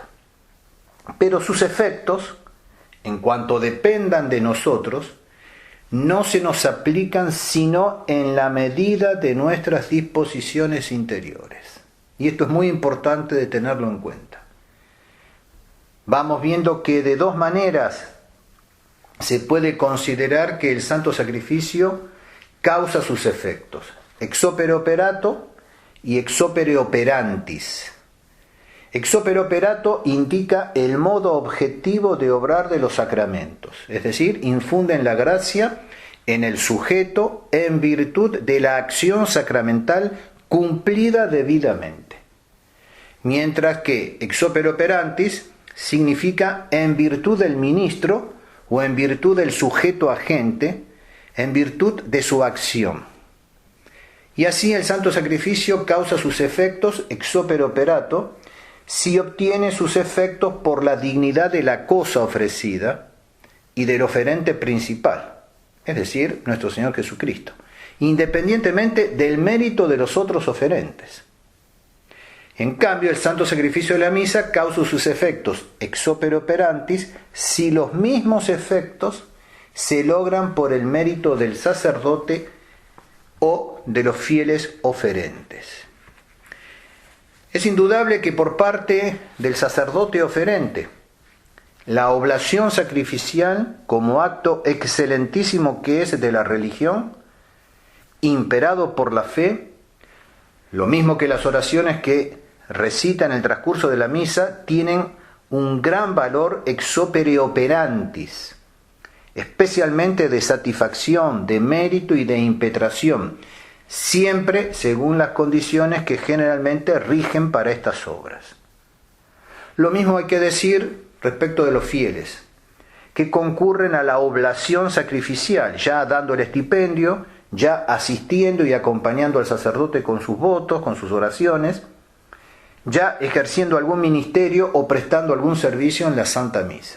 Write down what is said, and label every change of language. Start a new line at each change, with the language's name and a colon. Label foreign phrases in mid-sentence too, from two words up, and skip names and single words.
Spanish: Pero sus efectos, en cuanto dependan de nosotros, no se nos aplican sino en la medida de nuestras disposiciones interiores. Y esto es muy importante de tenerlo en cuenta. Vamos viendo que de dos maneras se puede considerar que el santo sacrificio causa sus efectos:
Latin: ex opere operato y ex opere operantis. Ex opere operato
Spanish: indica el modo objetivo de obrar de los sacramentos, es decir, infunden la gracia en el sujeto en virtud de la acción sacramental cumplida debidamente. Mientras que
Latin: ex opere operantis
Spanish: significa en virtud del ministro o en virtud del sujeto agente, en virtud de su acción. Y así el santo sacrificio causa sus efectos
Latin: ex opere operato,
Spanish: si obtiene sus efectos por la dignidad de la cosa ofrecida y del oferente principal, es decir, nuestro Señor Jesucristo, independientemente del mérito de los otros oferentes. En cambio, el santo sacrificio de la misa causa sus efectos
Latin: ex opere operantis
Spanish: si los mismos efectos se logran por el mérito del sacerdote o de los fieles oferentes. Es indudable que por parte del sacerdote oferente, la oblación sacrificial, como acto excelentísimo que es de la religión, imperado por la fe, lo mismo que las oraciones que recita en el transcurso de la misa, tienen un gran valor
Latin: ex opere operantis,
Spanish: especialmente de satisfacción, de mérito y de impetración, siempre según las condiciones que generalmente rigen para estas obras. Lo mismo hay que decir respecto de los fieles, que concurren a la oblación sacrificial, ya dando el estipendio, ya asistiendo y acompañando al sacerdote con sus votos, con sus oraciones, ya ejerciendo algún ministerio o prestando algún servicio en la Santa Misa.